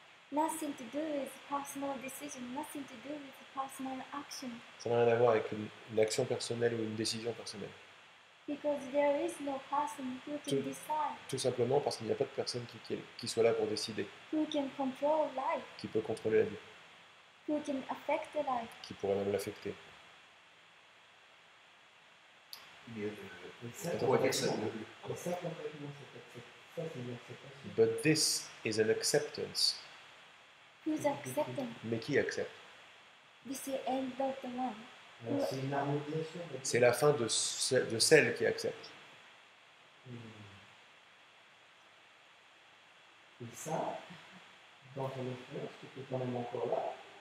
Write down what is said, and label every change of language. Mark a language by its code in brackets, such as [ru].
[en] Nothing to do with personal decision. Nothing to do with personal action. [fr] Ça n'a rien à voir avec une action personnelle ou une décision personnelle. [en] Because there is no person who can [fr] Tout- [en] decide, [fr] Tout simplement parce qu'il n'y a pas de personne qui soit là pour décider, [en] who can control life, [fr] qui peut contrôler la vie, [en] who can affect the life. [fr] qui pourrait même l'affecter. Mais ça, Attends, on va dire ça. Et ça, concrètement, ça, c'est une acceptation. [en] But this is an acceptance. Who's accepting? [fr] Mais qui accepte? [en] This is end of the one. [fr] Alors, c'est une harmonisation. C'est la fin de celle qui accepte. Et ça, dans ton expérience, tu es quand même encore là.